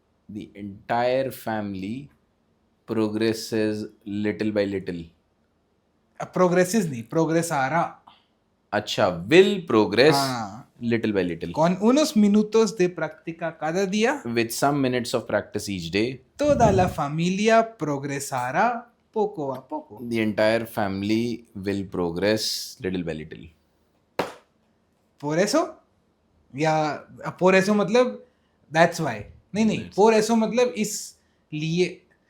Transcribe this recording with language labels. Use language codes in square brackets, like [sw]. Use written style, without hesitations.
[en] The entire family progresses little by little. Progresses [hi] नहीं, [es] progresará. [hi] अच्छा, [en] will progress [hi] हाँ. [en] little by little. [es] Con unos minutos de práctica cada día, [en] With some minutes of practice each day, [es] toda la familia progresará poco a poco. [en] the entire family will progress little by little. [es] Por eso [hi] या [es] por eso [hi] मतलब [en] that's why. [hi] नहीं, [es] por eso [hi] मतलब इसलिए.